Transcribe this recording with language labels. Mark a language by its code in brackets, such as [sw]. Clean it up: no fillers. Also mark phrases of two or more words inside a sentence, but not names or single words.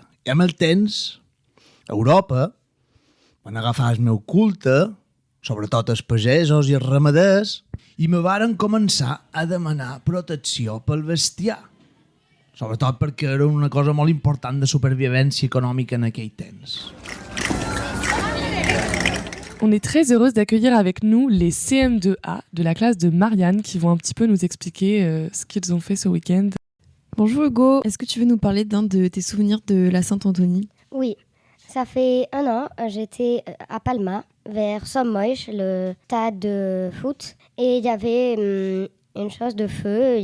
[ca] I amb el temps, a Europa, van agafar el meu culte, sobretot els pagesos i els ramaders, i me varen començar a demanar protecció pel bestiar. Sobretot perquè era una cosa molt important de supervivència econòmica en aquell temps. [fr] On est très heureuse d'accueillir avec nous les CM2A de la classe de Marianne qui vont un petit peu nous expliquer ce qu'ils ont fait ce week-end. Bonjour Hugo, est-ce que tu veux nous parler d'un de tes souvenirs de la Saint-Anthony ? Oui, ça fait 1 an, j'étais à Palma, vers Sommois, le stade de foot, et il y avait une chose de feu.